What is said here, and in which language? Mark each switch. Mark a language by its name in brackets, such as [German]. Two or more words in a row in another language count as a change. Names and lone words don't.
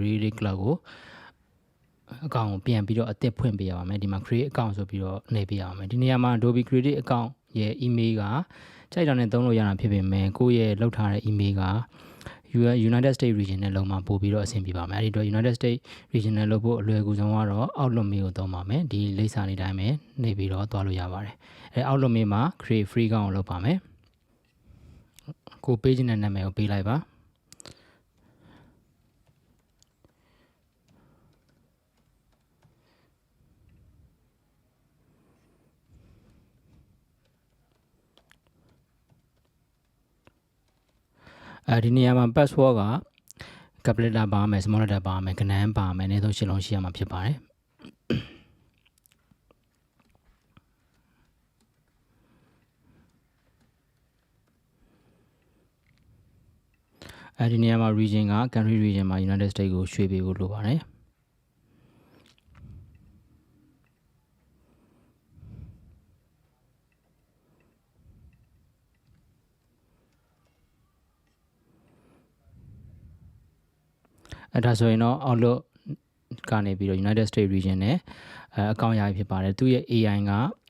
[Burmese] Creative Cloud ကိုအကောင့်ကိုပြန်ပြီးတော့အသစ်ဖွင့်ပေးရပါမယ်ဒီမှာ [English] create account [Burmese] ဆိုပြီးတော့နှိပ်ပေးရပါမယ်ဒီနေရာမှာ Adobe Creative account ရဲ့ email ကကြိုက်တာနဲ့သုံးလို့ရတာဖြစ်ပေမဲ့ကိုယ့်ရဲ့လောက်ထားတဲ့ email က United States region နဲ့လုံးမှာပို့ပြီးတော့အဆင်ပြေပါမယ်အဲဒီတော့ United States region နဲ့လုပ်ဖို့အလွယ်ကူဆုံးကတော့ Outlook mail ကိုသုံးပါမယ်ဒီလိပ်စာလေးတိုင်းပဲနှိပ်ပြီးတော့သွားလို့ရပါတယ် Outlook mail မှာ [English] create free account [Burmese] ကိုလုပ်ပါမယ်ကို page နဲ့နာမည်ကိုပေးလိုက်ပါ ဒီနေရာမှာ password က [English] capital letter [Burmese] ပါမယ် [English] small letter [Burmese] ပါမယ်ကဏန်းပါမယ်အနည်းဆုံးရှင်းလုံးရှိရမှာဖြစ် ပါတယ်ဒီနေရာမှာ region က [English] country region [Burmese] မှာ United States ကိုရွှေ့ပေးဖို့လိုပါတယ် ဒါဆိုရင်တော့ Outlook ကနေပြီးတော့ United States region နဲ့အကောင့်ရဖြစ်ပါတယ်သူရဲ့ AI က